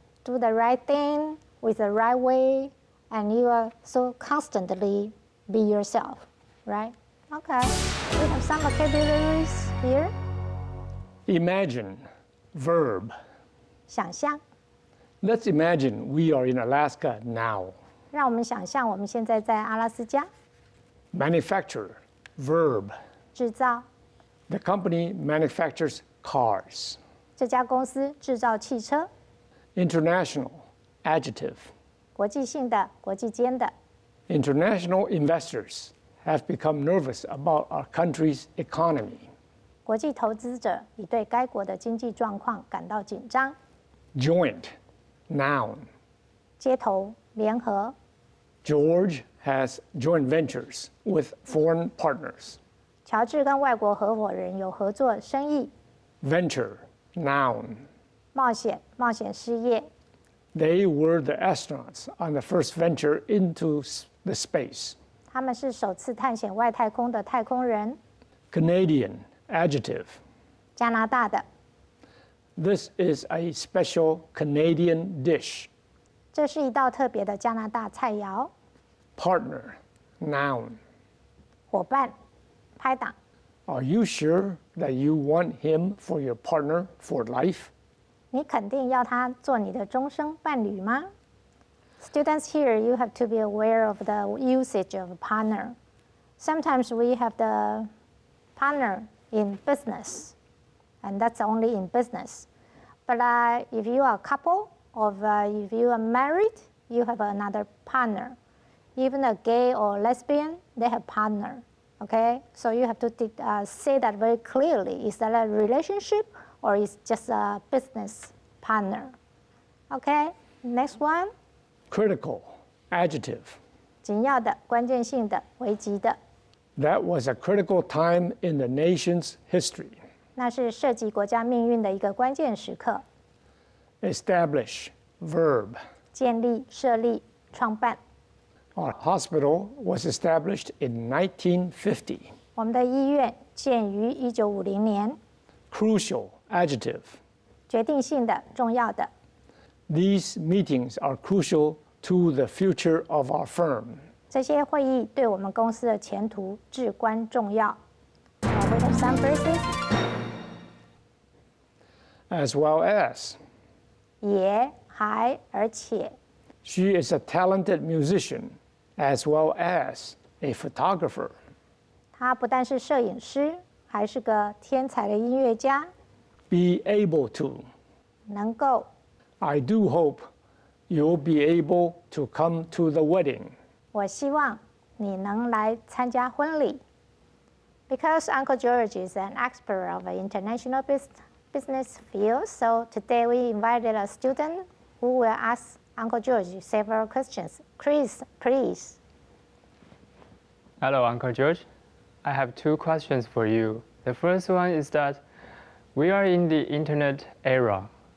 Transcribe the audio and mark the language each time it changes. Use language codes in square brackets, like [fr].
[en] Do the right thing with the right way, and you are so constantly be yourself, right? Okay. We have some vocabularies here. Imagine, verb. [zh] 想象。 [en] Let's imagine we are in Alaska now. [zh] 让我们想象我们现在在阿拉斯加。 [en] Manufacture, verb. [zh] 制造。 [en] The company manufactures cars. [zh] 这家公司制造汽车。 [en] International, adjective. [zh] 国际性的，国际间的。 [en] International investors have become nervous about our country's economy. [zh] 国际投资者已对该国的经济状况感到紧张。 [en] Joint, noun. [zh] 接头，联合。 [en] George has joint ventures with foreign partners. [zh] 乔治跟外国合伙人有合作生意。 [en] Venture, noun. [zh] 冒险，冒险事业。 [en] They were the astronauts on the first venture into the space. [zh] 他们是首次探险外太空的太空人。 [en] Canadian, adjective. [zh] 加拿大的。 [en] This is a special Canadian dish. [zh] 这是一道特别的加拿大菜肴。 [en] Partner, noun. [zh] 伙伴，拍档。 [en] Are you sure that you want him for your partner for life? [zh] 你肯定要他做你的终生伴侣吗？ [en] Students here, you have to be aware of the usage of partner. Sometimes we have the partner in business, and that's only in business. But if you are a couple, or if you are married, you have another partner. Even a gay or lesbian, they have partner. Okay, so you have to say that very clearly. Is that a relationship or is just a business partner? Okay, next one. Critical, adjective. [zh] 紧要的、关键性的、危急的。 [en] That was a critical time in the nation's history. [zh] 那是涉及国家命运的一个关键时刻。 [en] Establish, verb. [zh] 建立、设立、创办。 [en] Our hospital was established in 1950. [zh] 我们的医院建于1950年。 [en] Crucial, adjective. [zh] 决定性的、重要的。 [en] These meetings are crucial to the future of our firm. [zh] 这些会议对我们公司的前途至关重要。 [en] We have some verses. As well as. [zh] 也还而且。 [en] She is a talented musician as well as a photographer. [zh] 她不但是摄影师，还是个天才的音乐家。 [en] Be able to. [zh] 能够。 [en] I do hope you'll be able to come to the wedding. [zh] 我希望你能来参加婚礼。 [en] Because Uncle George is an expert of the international business field, so today we invited a student who will ask Uncle George several questions. Chris, please. Hello, Uncle George. I have two questions for you. The first one is that we are in the internet era.